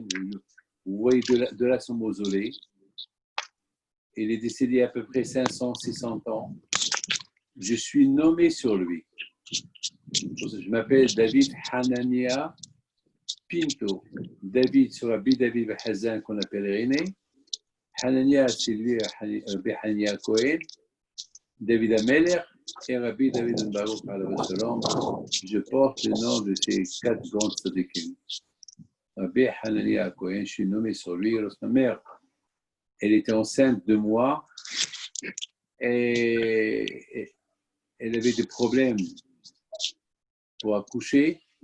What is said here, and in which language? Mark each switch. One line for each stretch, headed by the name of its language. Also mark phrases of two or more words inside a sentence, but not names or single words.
French: Vous voyez de là son mausolée. Il est décédé à peu près 500-600 ans. Je suis nommé sur lui. Je m'appelle David Hanania Pinto. David sur Rabbi David Ben Hazan qu'on appelle René. Hanania, c'est lui, Rabbi Hanania HaKohen. David Ameler et Rabbi David Baruch
Hebrew: עליו השלום.
French: Je porte le nom de ces 4 grands tzadikim. Rabbi Hanania HaKohen, je suis nommé sur lui. Lorsque ma mère, elle était enceinte de moi, et elle avait des problèmes pour accoucher.